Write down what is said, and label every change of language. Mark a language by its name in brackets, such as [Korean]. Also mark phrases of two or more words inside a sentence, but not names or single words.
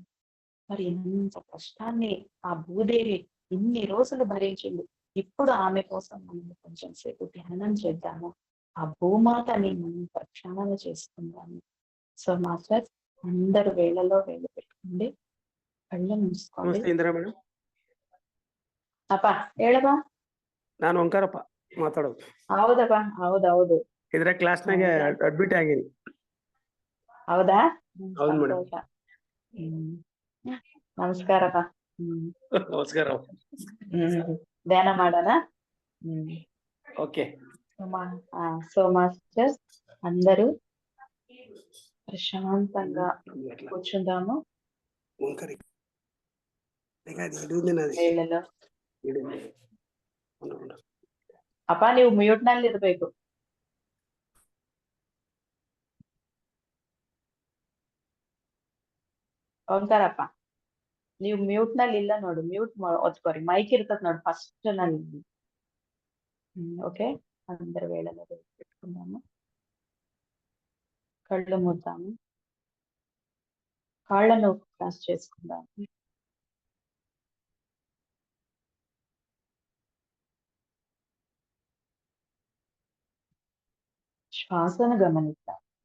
[Telugu] మరి ఎంత కష్టాన్ని ఆ భూదేవి ఇన్ని రోజులు భరించింది. ఇప్పుడు ఆమె కోసం మనం కొంచెం సేపు ధ్యానం చేద్దాము. ఆ భూమాతని మనం ప్రక్షాళన చేసుకుందాము. సో మాస్టర్ అందరు వేళలో వేలు పెట్టుకోండి, [Kannada] ಕಳ್ಳ ಮುಗಿಸ್ಕೊಳ್ಳಿ. ನಮಸ್ತೆ ಇಂದಿರಾ ಮೇಡಮ್. ಅಪ್ಪ ಹೇಳಪ್ಪ. ನಾನು ಓಂಕಾರಪ್ಪ ಮಾತಾಡೋದು. ಹೌದಪ್ಪ, ಹೌದೌದು. ಇದ್ರ ಕ್ಲಾಸ್ನಾಗೆ ಅಡ್ಮಿಟ್ ಆಗೀನಿ. ಹೌದಾ? ಹೌದು ಮೇಡಮ್. ನಮಸ್ಕಾರಪ್ಪ. ನಮಸ್ಕಾರ. ಧ್ಯಾನ ಮಾಡೋಣ. [Telugu] ఓకే. సో మాస్టర్ అందరూ ప్రశాంతంగా కూర్చుందాము. [Kannada] ಅಪ್ಪ ನೀವು ಮ್ಯೂಟ್ ನಲ್ಲಿ ಇರ್ಬೇಕು. ಓಂಕಾರಪ್ಪ ನೀವು ಮ್ಯೂಟ್ ನಲ್ಲಿ ಇಲ್ಲ ನೋಡು, ಮ್ಯೂಟ್ ಒತ್ಕೋರಿ. ಮೈಕ್ ಇರ್ತದ ನೋಡು ಫಸ್ಟ್ ನಲ್ಲಿ. [Telugu] ఓకే, అందరి వేళలో పెట్టుకున్నాము. కళ్ళు మూద్దాము, కాళ్ళను క్రాస్ చేసుకుందాము. శ్వాసను గమనిద్దాం.